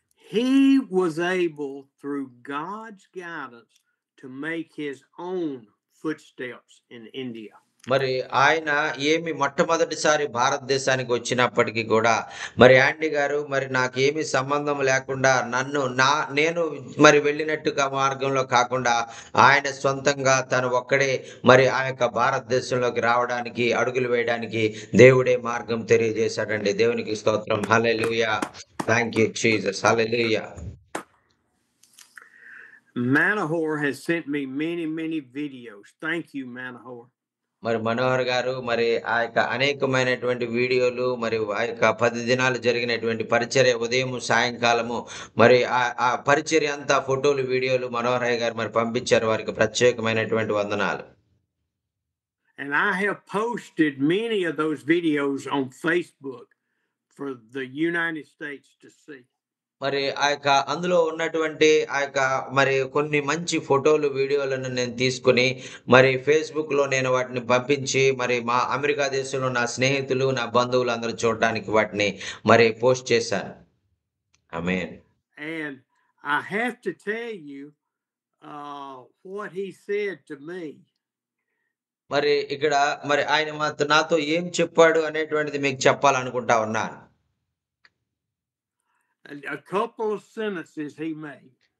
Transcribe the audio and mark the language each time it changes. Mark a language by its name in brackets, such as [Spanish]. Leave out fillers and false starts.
[English] He was able through God's guidance to make his own footsteps in India. [Telugu] మరి ఆయన ఏమి మొట్టమొదటిసారి భారతదేశానికి వచ్చినప్పటికి కూడా మరి యాండీ గారు మరి నాకేమీ సంబంధం లేకుండా నేను మరి వెళ్ళినట్టుగా మార్గంలో కాకుండా ఆయన సొంతంగా తను ఒక్కడే మరి ఆ యొక్క భారతదేశంలోకి రావడానికి అడుగులు వేయడానికి దేవుడే మార్గం తెలియజేశాడండి. దేవునికి స్తోత్రం. హల్లెలూయా. [English] Thank you Jesus. [Telugu] Hallelujah. [English] Manahor has sent me many videos. Thank you, Manahor. [Telugu] మరి మనోహర్ గారు మరి ఆ యొక్క అనేకమైనటువంటి వీడియోలు మరి ఆ యొక్క 10 దినాలు జరిగినటువంటి పరిచర్య ఉదయం సాయంకాలము మరి ఆ పరిచర్య అంతా ఫోటోలు వీడియోలు మనోహరయ్య గారు మరి పంపించారు. వారికి ప్రత్యేకమైనటువంటి వందనాలు. [English] And I have posted many of those videos on Facebook for the United States to see. [Telugu] మరి ఆ యొక్క అందులో ఉన్నటువంటి ఆ యొక్క మరి కొన్ని మంచి ఫోటోలు వీడియోలను నేను తీసుకుని మరి ఫేస్బుక్లో నేను వాటిని పంపించి మరి మా అమెరికా దేశంలో నా స్నేహితులు నా బంధువులు అందరూ చూడటానికి వాటిని మరి పోస్ట్ చేశాను. ఆమేన్. [English] And I have to tell you what he said to me. [Telugu] మరి ఇక్కడ మరి ఆయన నాతో ఏం చెప్పాడు అనేటువంటిది మీకు చెప్పాలనుకుంటా ఉన్నాను. [English] A couple of sentences he made.